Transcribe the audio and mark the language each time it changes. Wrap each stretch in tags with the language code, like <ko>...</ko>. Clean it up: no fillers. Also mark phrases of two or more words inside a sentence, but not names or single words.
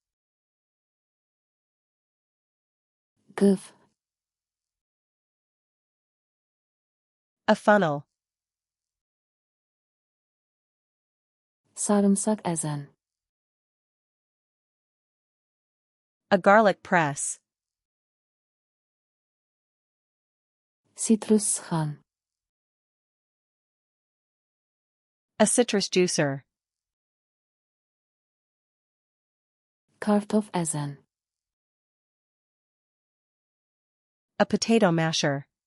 <az>Qıf.</az> <en>A funnel.</en> <az>Sarımsaq əzən.</az> <en>A garlic press.</en> <az>Sitrus sıxan.</az> <en>A citrus juicer.</en> <az>Kartof əzən.</az> <en>A potato masher.</en>